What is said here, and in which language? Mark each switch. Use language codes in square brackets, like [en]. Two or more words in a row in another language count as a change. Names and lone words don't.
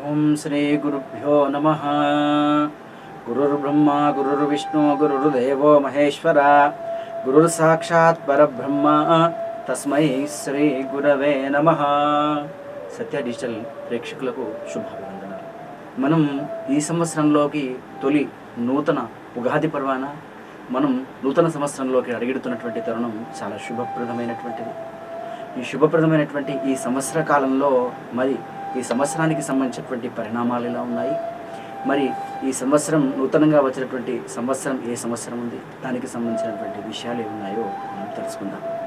[sa] श्रीगुरुभ्यो नमः। गुरुर्ब्रह्मा गुरुर्विष्णु गुरुर्देवो महेश्वर गुरुर्साक्षात् परब्रह्म तस्मै श्री गुरवे नमः। [te] సత్య డిజిటల్ ప్రేక్షకులకు శుభాభివందనాలు. మనం ఈ సంవత్సరంలోకి తొలి నూతన ఉగాది పర్వాన మనం నూతన సంవత్సరంలోకి అడుగుతున్నటువంటి తరుణం చాలా శుభప్రదమైనటువంటిది. ఈ శుభప్రదమైనటువంటి ఈ సంవత్సర కాలంలో మరి ఈ సంవత్సరానికి సంబంధించినటువంటి పరిణామాలు ఎలా ఉన్నాయి, మరి ఈ సంవత్సరం నూతనంగా వచ్చినటువంటి సంవత్సరం ఏ సంవత్సరం ఉంది, దానికి సంబంధించినటువంటి విషయాలు ఏమున్నాయో మనం తెలుసుకుందాం.